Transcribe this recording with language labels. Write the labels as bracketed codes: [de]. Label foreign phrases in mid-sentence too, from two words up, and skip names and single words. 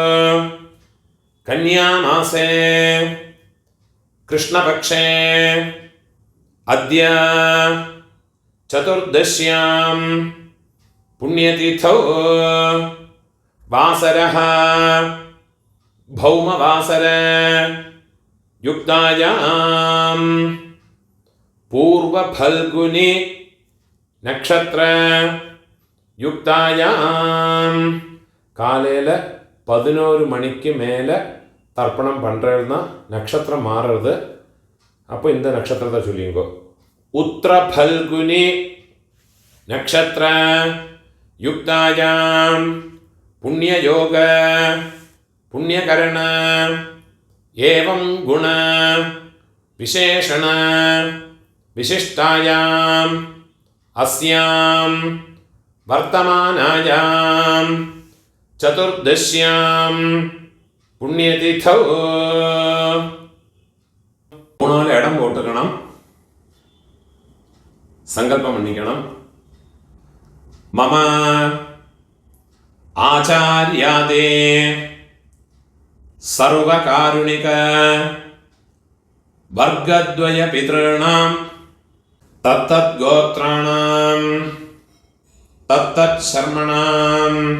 [sa] കന്യാമാസേ കൃഷ്ണപക്ഷേ അദ്യ ചതുർദശ്യാം പുണ്യതിഥൗ വാസരഃ ഭൗമവാസര യുക്തായാം പൂർവഫൽഗുനി നക്ഷത്ര [ta] യുക്തായാം காலையில் 11 மணிக்கு மேலே தர்ப்பணம் பண்ணுறதுனா நட்சத்திரம் மாறுறது. அப்போ இந்த நட்சத்திரத்தை சொல்லிங்கோ. [sa] உத்திர பல்குனி நட்சத்திர யுக்தாயாம் புண்ணிய யோக புண்ணியகரண ஏவம் குண விசேஷண விசிஷ்டாயாம் அஸ்யாம் வர்த்தமானாயாம் ചതുർദശ്യാം പുണ്യതിഥൗ [ta] 3 இடம் போட்டுக்கணும். சங்கல்பம் பண்ணிக்கணும். [sa] മമ ആചാര്യാദേ സർവകാരുണിക വർഗദ്വയ പിതॄണാം തത്തത് ഗോത്രാണാം തത്തത് ശർമ്മണാം